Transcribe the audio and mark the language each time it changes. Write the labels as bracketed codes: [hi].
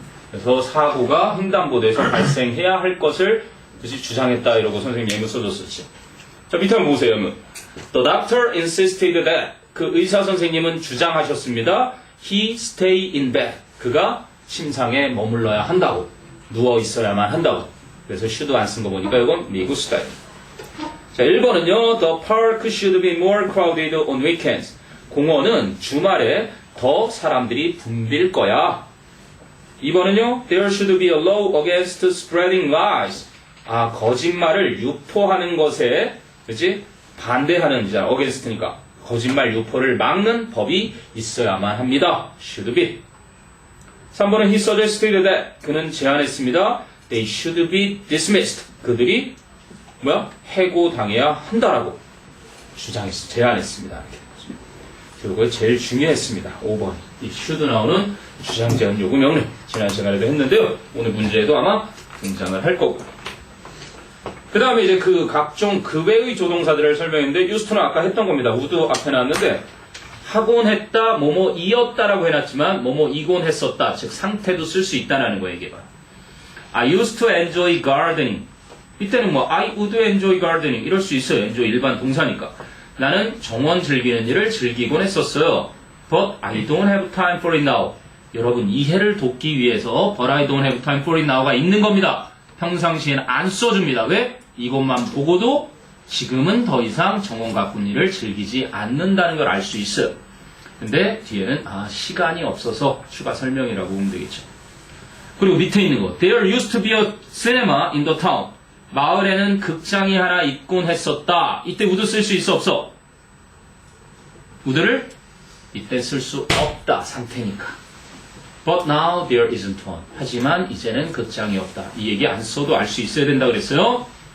[ko] 그래서 사고가 횡단보도에서 발생해야 할 것을 그치 주장했다 이러고 선생님이 예문 써줬었지. 자, 밑에 한번 보세요. 예문. [en] The doctor insisted that [ko] 그 의사 선생님은 주장하셨습니다. [en] He stay in bed. [ko] 그가 침상에 머물러야 한다고. 누워 있어야만 한다고. 그래서 should 안 쓴 거 보니까 이건 미국 스타일. 자, 1번은요. [en] The park should be more crowded on weekends. [ko] 공원은 주말에 더 사람들이 붐빌 거야. 2번은요. [en] There should be a law against spreading lies. [ko] 거짓말을 유포하는 것에 그치? 반대하는 이잖아. against니까. 거짓말 유포를 막는 법이 있어야만 합니다. [en] should be. [ko] 3번은 [en] he suggested that. [ko] 그는 제안했습니다. [en] They should be dismissed. [ko] 그들이 해고당해야 한다라고 제안했습니다. 그리고 제일 중요했습니다. 5번. 이 should 나오는 주장, 제한, 요구, 명령. 지난 시간에도 했는데요. 오늘 문제에도 아마 등장을 할 거고요. 그 다음에 이제 그 각종 그 외의 조동사들을 설명했는데 유스트는 아까 했던 겁니다. would 앞에 나왔는데 하곤 했다, 뭐뭐이었다라고 해놨지만 뭐뭐이곤 했었다. 즉 상태도 쓸 수 있다는 거예요. 이게 봐요. [en] I used to enjoy gardening. [ko] 이때는 [en] I would enjoy gardening [ko] 이럴 수 있어요. enjoy 일반 동사니까. 나는 정원 즐기는 일을 즐기곤 했었어요. [en] But I don't have time for it now. [ko] 여러분 이해를 돕기 위해서 [en] But I don't have time for it now가 있는 겁니다. [ko] 평상시엔 안 써줍니다. 왜? 이것만 보고도 지금은 더 이상 정원 가꾼 일을 즐기지 않는다는 걸 알 수 있어요. 근데 뒤에는 시간이 없어서 추가 설명이라고 보면 되겠죠. 그리고 밑에 있는 거 [en] There used to be a cinema in the town. [ko] 마을에는 극장이 하나 있곤 했었다. 이때 would 쓸 수 있어 없어? would를 이때 쓸 수 없다 상태니까. [en] But now there isn't one. [ko] 하지만 이제는 극장이 없다. 이 얘기 안 써도 알 수 있어야 된다 그랬어요.